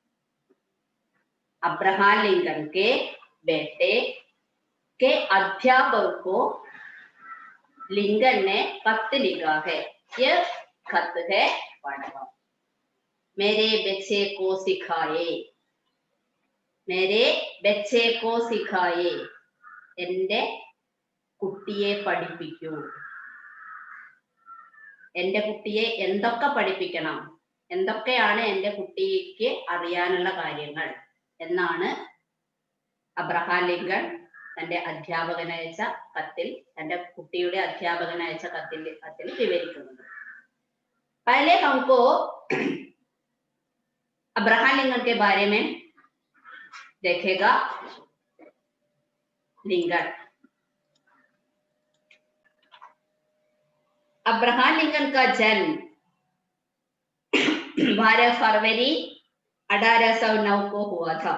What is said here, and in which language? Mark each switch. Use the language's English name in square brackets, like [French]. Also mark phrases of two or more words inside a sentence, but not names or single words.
[Hindi] अब्राहम लिंकन के बेटे के अध्यापक को लिंकन ने खत लिखा है। यह खत है पढ़ो। मेरे बच्चे को सिखाए, मेरे बच्चे को सिखाए, [Malayalam] എന്റെ കുട്ടിയെ പഠിപ്പിക്കൂ. എന്റെ കുട്ടിയെ എന്തൊക്കെ പഠിപ്പിക്കണം, എന്തൊക്കെയാണ് എന്റെ കുട്ടിക്ക് അറിയാനുള്ള കാര്യങ്ങൾ എന്നാണ് അബ്രഹാം ലിങ്കൺ തന്റെ അധ്യാപകനയച്ച കത്തിൽ, തന്റെ കുട്ടിയുടെ അധ്യാപകനയച്ച കത്തിൽ വിവരിക്കുന്നത്. [Hindi] पहले हमको अब्राहम लिंकन के बारे में देखेगा। लिंकन, अब्राहम लिंकन का जन्म 12 फरवरी 1809 को हुआ था।